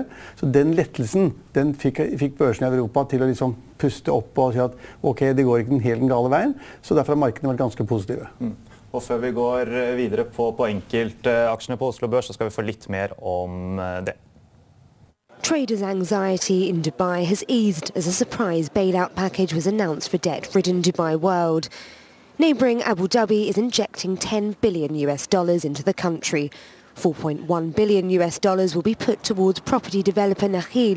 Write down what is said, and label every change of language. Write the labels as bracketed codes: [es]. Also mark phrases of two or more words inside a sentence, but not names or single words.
[no] Så den lettelsen, den fikk børsen i Europa til å liksom puste opp og si at ok, det går ikke helt den gale veien, så derfor har markedene vært ganske positive. Og før vi går videre på enkeltaksjene på Oslo Børs, så skal vi få litt mer om det. [en] Traders' anxiety in Dubai has eased as a surprise bailout package was announced for debt-ridden Dubai World. Neighbouring Abu Dhabi is injecting $10 billion into the country. $4.1 billion will be put towards property developer Nakheel.